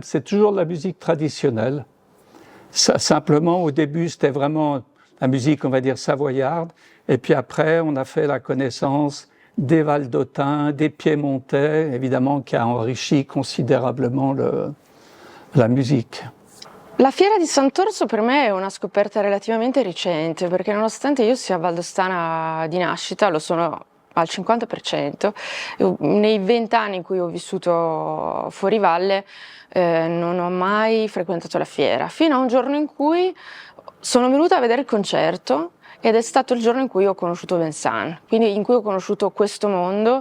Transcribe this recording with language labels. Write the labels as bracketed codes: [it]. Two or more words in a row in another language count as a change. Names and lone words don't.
[fr] C'est toujours de la musique traditionnelle. Ça, simplement, au début, c'était vraiment la musique, on va dire, savoyarde. Et puis après, on a fait la connaissance des Valdôtains, des Piémontais, évidemment, qui a enrichi considérablement la musique. [it] La fiera di Sant'Orso per me è una scoperta relativamente recente, perché nonostante io sia valdostana di nascita, lo sono al 50%, nei 20 anni in cui ho vissuto fuori valle non ho mai frequentato la fiera, fino a un giorno in cui sono venuta a vedere il concerto ed è stato il giorno in cui ho conosciuto Vincent, quindi in cui ho conosciuto questo mondo.